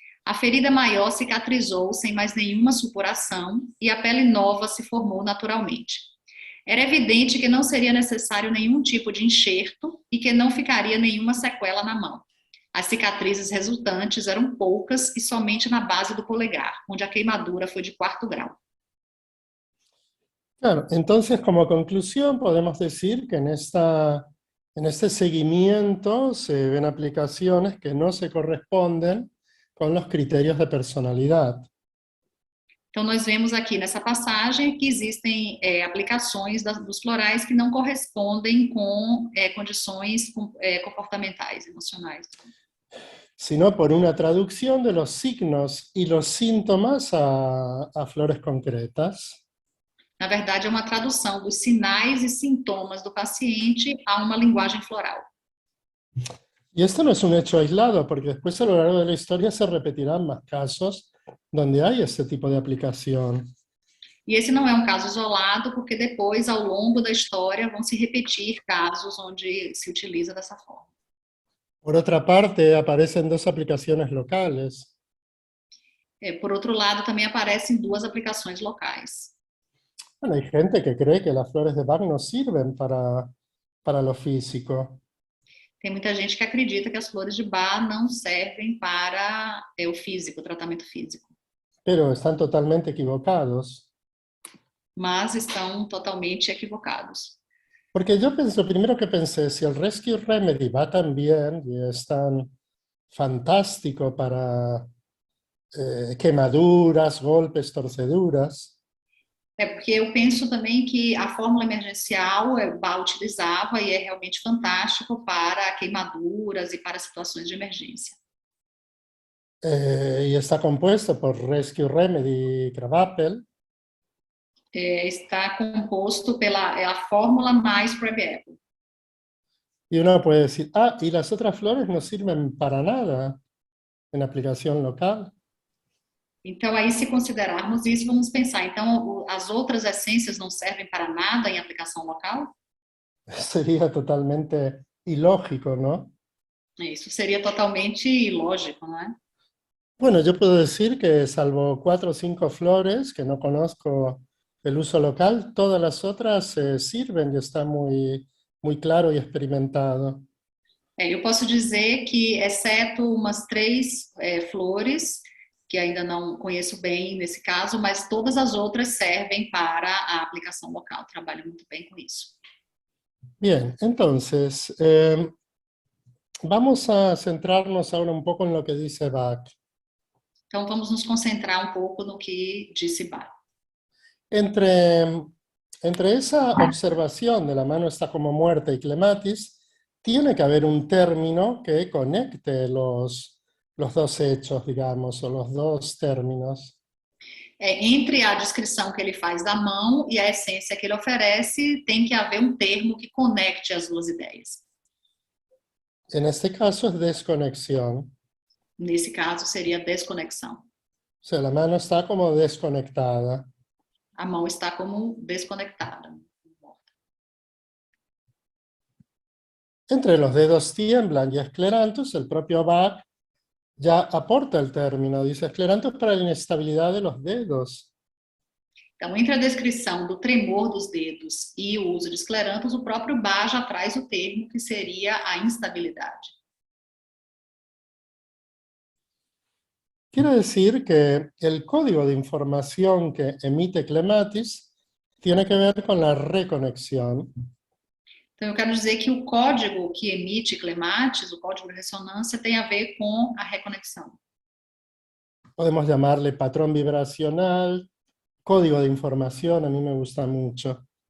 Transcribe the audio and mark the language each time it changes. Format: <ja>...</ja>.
<pt>A ferida maior cicatrizou sem mais nenhuma supuração e a pele nova se formou naturalmente. Era evidente que não seria necessário nenhum tipo de enxerto e que não ficaria nenhuma sequela na mão. As cicatrizes resultantes eram poucas e somente na base do polegar, onde a queimadura foi de 4º grau.</pt> <es>Claro, entonces como conclusión podemos decir que en este seguimiento se ven aplicaciones que no se corresponden con los criterios de personalidad.</es> <pt>Então, nós vemos aqui nessa passagem que existem aplicações dos florais que não correspondem com condições comportamentais, emocionais.</pt> <es>Sino por una traducción de los signos y los síntomas a flores concretas.</es> <pt>Na verdade, é uma tradução dos sinais e sintomas do paciente a uma linguagem floral.</pt> <es>Y esto no es un hecho aislado, porque después a lo largo de la historia se repetirán más casos donde hay este tipo de aplicación.</es> <pt>E esse não é um caso isolado, porque depois, ao longo da história, vão se repetir casos onde se utiliza dessa forma.</pt> <es>Por otra parte, aparecen dos aplicaciones locales.</es> <pt>Por outro lado, também aparecem 2 aplicações locais.</pt> <es>Bueno, hay gente que cree que las flores de Bach no sirven para lo físico.</es> <pt>Tem muita gente que acredita que as flores de Bach não servem para o físico, o tratamento físico.</pt> <es>Pero están totalmente equivocados.</es> <pt>Mas estão totalmente equivocados.</pt> <es>Porque yo lo primero que pensé, si el Rescue Remedy va tan bien y es tan fantástico para quemaduras, golpes, torceduras,</es> <pt>Porque eu penso também que a fórmula emergencial Bach utilizava e é realmente fantástico para queimaduras e para situações de emergência.</pt> <es>y está compuesto por Rescue Remedy Crabapple.</es> <pt>Está composto pela a fórmula mais Crabapple.</pt> <es>Y uno puede decir, ah, y las otras flores no sirven para nada en aplicación local.</es> <pt>Então, aí, se considerarmos isso, vamos pensar, então, as outras essências não servem para nada em aplicação local?</pt> <es>Sería totalmente ilógico, ¿no?</es> <pt>Isso seria totalmente ilógico, não é?</pt> <es>Bueno, yo puedo decir que salvo 4 o 5 flores que no conozco el uso local, todas las otras sirven y está muy, muy claro y experimentado.</es> <pt>Eu posso dizer que, exceto umas 3 flores, que ainda não conheço bem nesse caso, mas todas as outras servem para a aplicação local, trabalho muito bem com isso.</pt> <es>Bien, entonces, vamos a centrarnos ahora un poco en lo que dice Bach.</es> <pt>Então, vamos nos concentrar um pouco no que disse Bach.</pt> <es>Entre esa observación de la mano está como muerta y clematis, tiene que haber un término que conecte los 2 hechos, digamos, o los 2 términos.</es> <pt>Entre a descrição que ele faz da mão e a essência que ele oferece, tem que haver um termo que conecte as 2 ideias.</pt> <es>En este caso es desconexión.</es> <pt>Nesse caso, seria desconexão.</pt> <es>O sea, la mano está como desconectada.</es> <pt>A mão está como desconectada.</pt> <es>Entre los dedos tiemblan y esclerantus, el propio Bach ya aporta el término, dice esclerantus para la inestabilidad de los dedos.</es> <pt>Então, entre a descrição do tremor dos dedos e o uso de esclerantus, o próprio Bach já traz o termo que seria a instabilidade.</pt> <es>Quiere decir que el código de información que emite clematis tiene que ver con la reconexión.</es> <pt>Então, eu quero dizer que o código que emite clematis, o código de ressonância, tem a ver com a reconexão.</pt> <es>Podemos llamarle patrón vibracional, código de información, a mí me gusta mucho.</es>